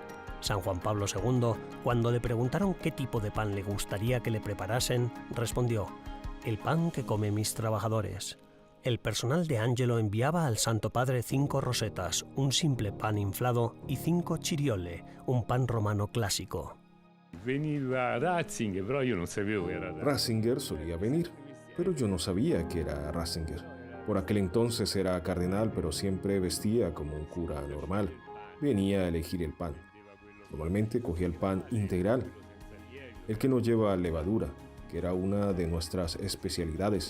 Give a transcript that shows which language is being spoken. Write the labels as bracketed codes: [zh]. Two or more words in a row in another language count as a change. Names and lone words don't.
[es] San Juan Pablo II, cuando le preguntaron qué tipo de pan le gustaría que le preparasen, respondió: «El pan que comen mis trabajadores». El personal de Angelo enviaba al Santo Padre 5 rosetas, un simple pan inflado, y 5 ciriole, un pan romano clásico. [it] Veniva Ratzinger, però io non sapevo che era [es] Ratzinger solía venir, pero yo no sabía que era Ratzinger. Por aquel entonces era cardenal, pero siempre vestía como un cura normal. Venía a elegir el pan. Normalmente cogía el pan integral, el que no lleva levadura, que era una de nuestras especialidades.